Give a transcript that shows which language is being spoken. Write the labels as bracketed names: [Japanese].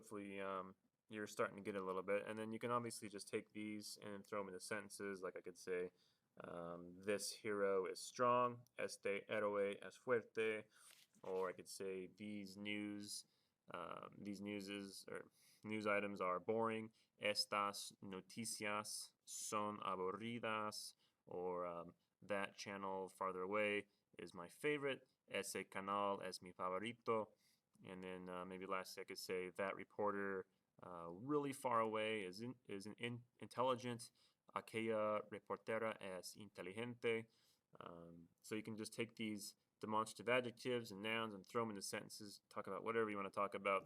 [English] Hopefully you're starting to get it a little bit. And then you can obviously just take these and throw them into sentences. Like I could say, this hero is strong. [Spanish] Este héroe es fuerte. [English] Or I could say these news items are boring. [Spanish] Estas noticias son aburridas. [English] Or that channel farther away is my favorite. [Spanish] Ese canal es mi favorito. [English] And then maybe lastly I could say that reporter really far away is intelligent. [Spanish] Aquella reportera es inteligente. [English] So you can just take these demonstrative adjectives and nouns and throw them into sentences, talk about whatever you want to talk about.